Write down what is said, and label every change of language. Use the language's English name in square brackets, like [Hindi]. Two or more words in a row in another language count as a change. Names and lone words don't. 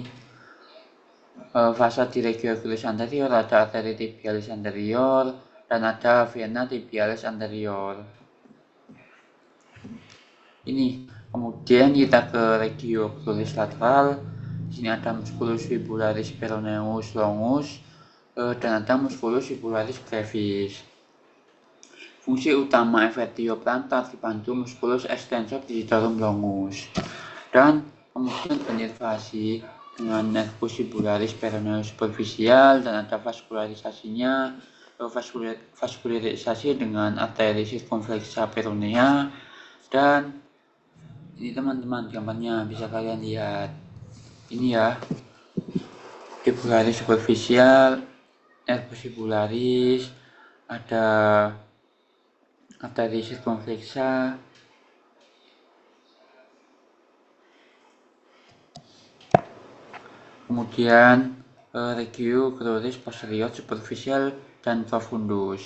[Indonesian] Fasa di regio cruris anterior ada arteri tibialis anterior, dan ada vena tibialis anterior. Ini kemudian kita ke regio cruris lateral. Di sini ada musculus fibularis peroneus longus dan ada musculus fibularis brevis. Fungsi utama plantar dibantu musculus extensor digitorum longus. Dan kemudian penervasi dengan nervus fibularis peroneus superficial dan ada vaskularisasinya, vaskularisasi dengan arteri circumflexa peronea. Dan ini teman-teman gambarnya bisa kalian lihat, ini ya, fibularis superficial, nervus fibularis, ada arteri circumflexa, kemudian regio cruris posterior superficial dan profundus.